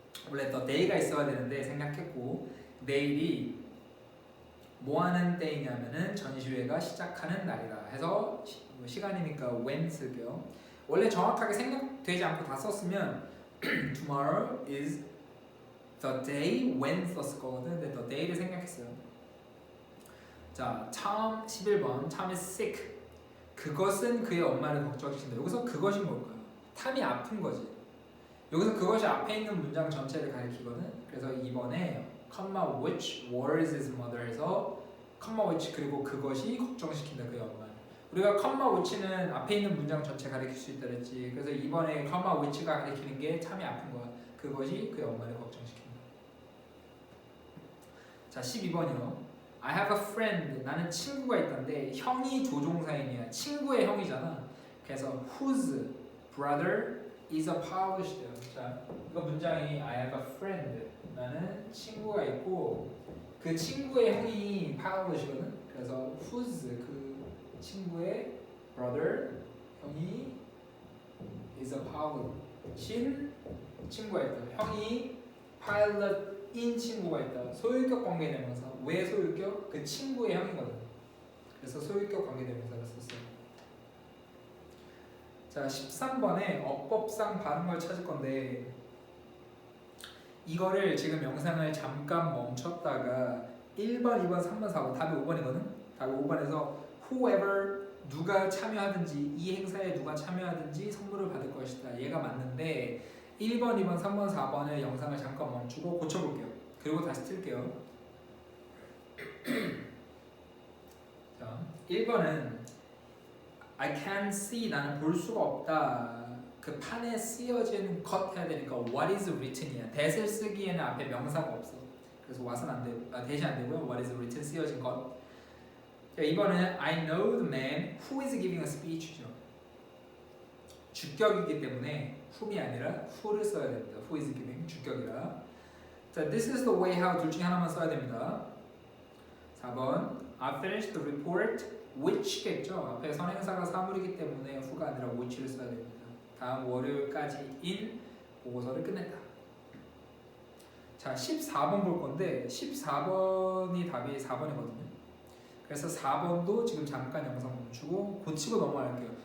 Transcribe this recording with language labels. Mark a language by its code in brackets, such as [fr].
[ko] 원래 the day가 있어야 되는데 생략했고 내일이 뭐 하는 때이냐면은 전시회가 시작하는 날이다 해서 시간이니까 when 쓰고요. 원래 정확하게 생략되지 않고 다 썼으면 [en] tomorrow is the day when [ko] 썼을 거거든. 근데 the day를 생략했어요. 자, Tom 11번 Tom is sick. 그것은 그의 엄마를 걱정시킨다. 여기서 그것이 뭘까요? 탐이 아픈 거지. 여기서 그것이 앞에 있는 문장 전체를 가리키거든. 그래서 2번에 [en] which worries his mother [ko] 해서 which 그리고 그것이 걱정시킨다 그의 엄마를. 우리가 which는 앞에 있는 문장 전체 가리킬 수 있다 그랬지. 그래서 2번에 which가 가리키는 게 탐이 아픈 거야. 그것이 그의 엄마를 걱정시킨다. 자, 12번이요. [en] I have a friend. [ko] 나는 친구가 있던데 형이 조종사인이야. 친구의 형이잖아. 그래서 [en] whose brother is a polished. [ko] 자, 이거 문장이 [en] I have a friend. [ko] 나는 친구가 있고 그 친구의 형이 polish거든. 그래서 whose 그 친구의 brother 형이 is a pilot. 친구가 있다. 형이 pilot인 친구가 있다. 소유격 관계대명사. 왜 소유격? 그 친구의 형이거든. 그래서 소유격 관계대명사를 썼어요. 자, 13번에 어법상 발음을 찾을 건데 이거를 지금 영상을 잠깐 멈췄다가 1번, 2번, 3번, 4번 답이 5번이거든? 답이 5번에서 whoever 누가 참여하든지 이 행사에 누가 참여하든지 선물을 받을 것이다. 얘가 맞는데 1번, 2번, 3번, 4번의 영상을 잠깐 멈추고 고쳐볼게요. 그리고 다시 틀게요. 자, 1번은 [en] I can see [ko] 나는 볼 수가 없다. 그 판에 쓰여진 것 해야 되니까 what is written이야. that을 쓰기에는 앞에 명사가 없어. 그래서 what은 안 되고 대신 안 되고요. [en] what is written [ko] 쓰여진 것. 자, 2번은 [en] I know the man who is giving a speech죠. [ko] 주격이기 때문에 whom이 아니라 who를 써야 됩니다. who is giving 주격이라. [en] 자, this is the way how [ko] 둘 중에 하나만 써야 됩니다. 4번 [en] I finished the report which겠죠. [ko] 앞에 선행사가 사물이기 때문에 who가 아니라 which를 써야 됩니다. 다음 월요일까지인 보고서를 끝냈다. 자, 14번 볼 건데 14번이 답이 4번이거든요. 그래서 4번도 지금 잠깐 영상 멈추고 고치고 넘어갈게요.